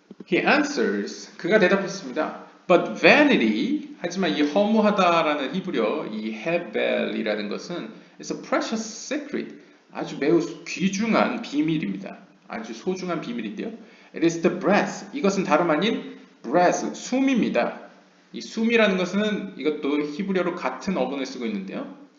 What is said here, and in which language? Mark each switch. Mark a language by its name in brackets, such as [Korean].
[English] He answers [Korean] 그가 대답했습니다. [English] But vanity [Korean] 하지만 이 허무하다라는 히브리어 이 헤벨이라는 것은 [English] it's a precious secret [Korean] 아주 매우 귀중한 비밀입니다. 아주 소중한 비밀인데요. [English] It is the breath [Korean] 이것은 다름 아닌 [English] breath [Korean] 숨입니다. 이 숨이라는 것은 이것도 히브리어로 같은 어근을 쓰고 있는데요.